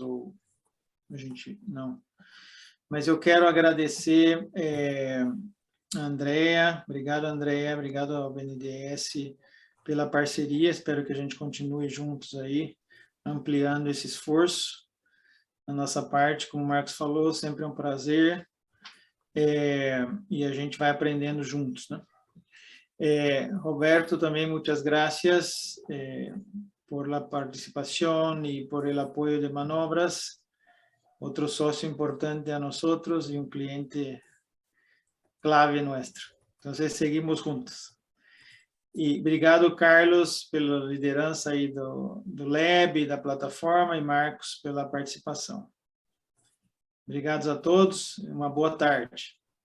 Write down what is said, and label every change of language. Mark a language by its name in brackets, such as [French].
[Portuguese] Ou a gente não. Mas eu quero agradecer a Andrea, obrigado, Andrea, obrigado ao BNDES pela parceria, espero que a gente continue juntos aí, ampliando esse esforço. Da nossa parte, como o Marcos falou, sempre é um prazer. E a gente vai aprendendo juntos, né? [Spanish] Roberto, também muitas gracias por la participación y por el apoyo de Banobras, otro socio importante a nosotros y un cliente clave nuestro. Entonces, seguimos juntos. [Portuguese] E obrigado, Carlos, pela liderança aí do Lab, da plataforma, e Marcos pela participação. Obrigados a todos, uma boa tarde.